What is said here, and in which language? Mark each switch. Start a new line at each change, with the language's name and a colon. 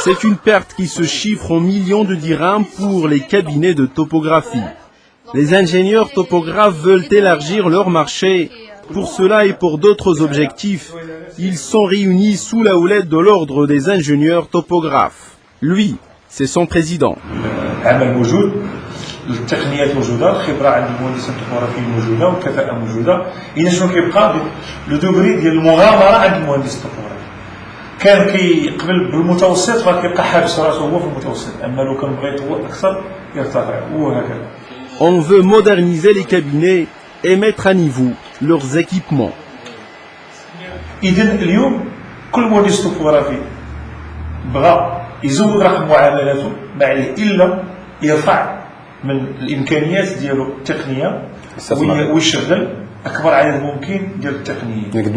French: C'est une perte qui se chiffre en millions de dirhams pour les cabinets de topographie. Les ingénieurs topographes veulent élargir leur marché. Pour cela et pour d'autres objectifs, ils sont réunis sous la houlette de l'ordre des ingénieurs topographes. Lui, c'est son président.
Arabic: التقنيات موجوده، الخبره عند المهندسين الطبوغرافيين موجوده والكفاءه موجوده. اذا شنو كيبقى لو دوغري ديال المغامره عند المهندس الطبوغرافي. كان كيقبل بالمتوسط فكيبقى حابس راسو هو في المتوسط، اما لو كان بغى يطور اكثر يرتفع وهكذا.
French: On veut moderniser les cabinets et mettre à niveau leurs équipements.
Arabic: اذا اليوم كل مهندس طبوغرافي بغى يزود رقم معاملاته ما عليه الا يرفع من الامكانيات ديالو التقنيه ويشغل اكبر عدد ممكن ديال التقنيين.